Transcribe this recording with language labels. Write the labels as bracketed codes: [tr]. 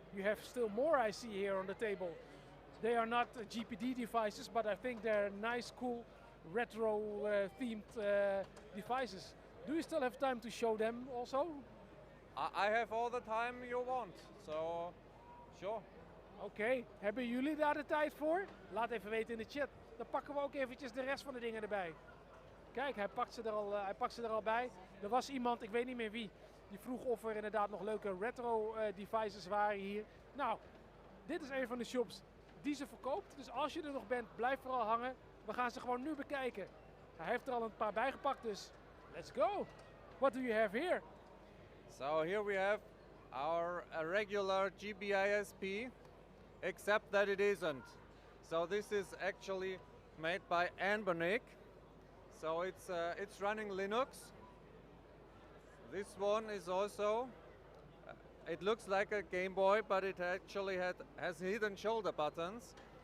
[en] You have still more I see here on the table. They are not GPD devices, but I think they're nice, cool, retro themed devices. Do you still have time to show them also? I have all the time you want, so sure. [nl] Oké, hebben jullie daar de tijd voor? Laat even weten in de chat. Dan pakken we ook eventjes de rest van de dingen erbij. Kijk, hij pakt ze er al bij. Er was iemand, ik weet niet meer wie, die vroeg of er inderdaad nog leuke retro devices waren hier. Nou, dit is een van de shops die ze verkoopt. Dus als je er nog bent, blijf vooral hangen. We gaan ze gewoon nu bekijken. Hij heeft er al een paar bijgepakt, dus [en] let's go. What do you have here? So here we have our regular GBISP, except that it isn't. So this is actually made by Anbernic. So it's running Linux. This one is also, it looks like a Game Boy, but it actually has hidden shoulder buttons.